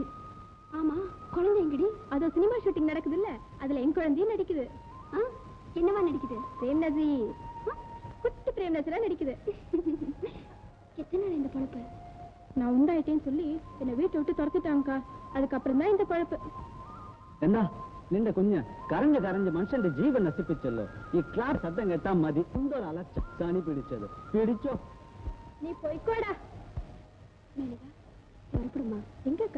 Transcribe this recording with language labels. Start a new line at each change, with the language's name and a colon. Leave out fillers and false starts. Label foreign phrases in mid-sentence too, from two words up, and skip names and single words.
Tamil: ஆமா, குழந்தை எங்கடி? அதோ சினிமா ஷூட்டிங் நடக்குது இல்ல, அதுல என் குழந்தையும் நடிக்குது. என்னவா நடிக்குது? பிரேம் நசீர். குட்டி பிரேம் நசீரா நடிக்குது. எத்தனை நாள் இந்த பழப்பு? நான் உண்டாயிட்டேன்னு சொல்லி என்னை வீட்டை விட்டு துரத்திட்டாங்கக்கா. அதுக்கப்புறம் தான் இந்த பழப்பு.
Malayalam: എന്താ നിന്റെ കുഞ്ഞ് കരഞ്ഞ് കരഞ്ഞ് മനുഷ്യന്റെ ജീവൻ നശിപ്പിച്ചല്ലോ. ഈ ക്ലാസ് ശബ്ദം കേട്ടാ മതി എന്തൊരു അലച്ച ചാണി പിടിച്ചത്. പിടിച്ചോ.
Tamil: நீ போய்க்கோடா. மேனகா, புறப்படுமா? எங்கக்கா?